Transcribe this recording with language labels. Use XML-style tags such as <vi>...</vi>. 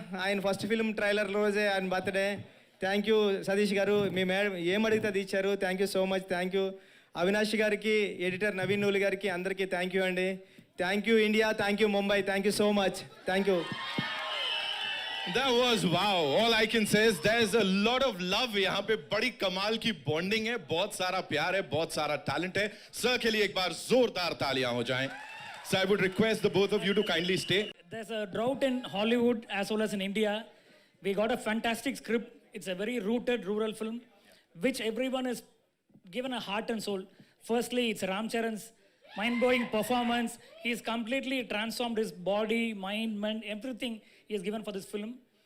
<te>ఆయన first film trailer రోజే ఆయన బర్త్డే.</te> <en>thank you</en> <te>సతీష్ గారు. మీ మేడం ఏం అడిగితే అది ఇచ్చారు.</te> <en>Thank you so much, thank you.</en> <te>Avinash గారికి, ఎడిటర్ నవీన్ నూలి గారికి, అందరికీ థ్యాంక్ యూ అండి.</te> <en>Thank you India, thank you Mumbai, thank you so much, thank you. That was wow. All I can say is there's a lot of love.</en> <hi>यहाँ पे बड़ी कमाल की bonding है, बहुत सारा प्यार है, बहुत सारा टैलेंट है. सर के लिए एक बार जोरदार तालियां हो जाएं.</hi> <en>So I would request the both of you to kindly stay. There's a drought in Hollywood as well as in India. We got a fantastic script. It's a very rooted rural film, which everyone is given a heart and soul. Firstly, it's Ram Charan's mind-blowing performance. He's completely transformed his body, mind, everything he has given for this film.</en>